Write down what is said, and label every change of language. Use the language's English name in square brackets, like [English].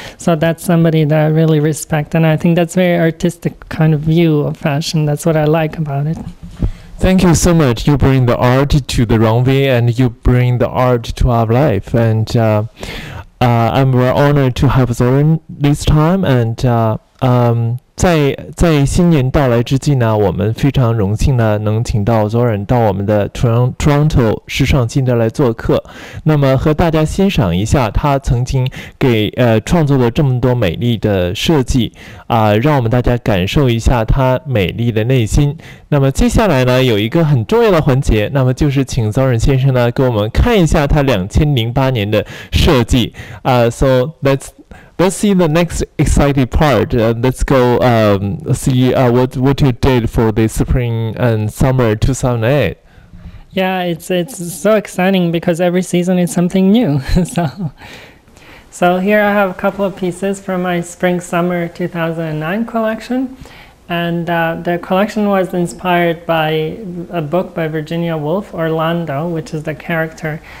[English] So that's somebody that I really respect. And I think that's very artistic kind of view of fashion. That's what I like about it. Thank you so much. You bring the art to the runway, and you bring the art to our life. And I'm very honored to have Zoran this time. And [Chinese] 在新年到来之际呢，我们非常荣幸呢能请到 Zoran 到我们的 Toronto 时尚心得来做客，那么和大家欣赏一下他曾经给创作了这么多美丽的设计让我们大家感受一下他美丽的内心。那么接下来呢有一个很重要的环节，那么就是请 Zoran 先生呢给我们看一下他2008年的设计 [English] So let's see the next exciting part. Let's go see what you did for the spring and summer 2008. Yeah, it's so exciting because every season is something new. So here I have a couple of pieces from my spring summer 2009 collection, and the collection was inspired by a book by Virginia Woolf, Orlando, which is the character.